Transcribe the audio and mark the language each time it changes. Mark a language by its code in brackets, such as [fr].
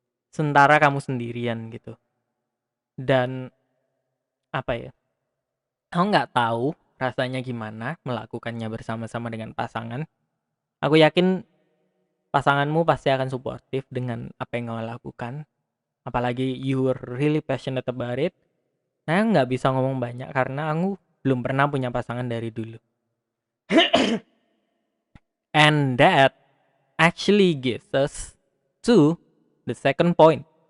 [id] Sementara kamu sendirian gitu. Dan apa ya? Aku nggak tahu rasanya gimana melakukannya bersama-sama dengan pasangan. Aku yakin pasanganmu pasti akan suportif dengan apa yang kamu lakukan. [en] Apalagi you were really passionate about it. [id] Nah, nggak bisa ngomong banyak karena aku belum pernah punya pasangan dari dulu. [en] And that actually gives us to the second point.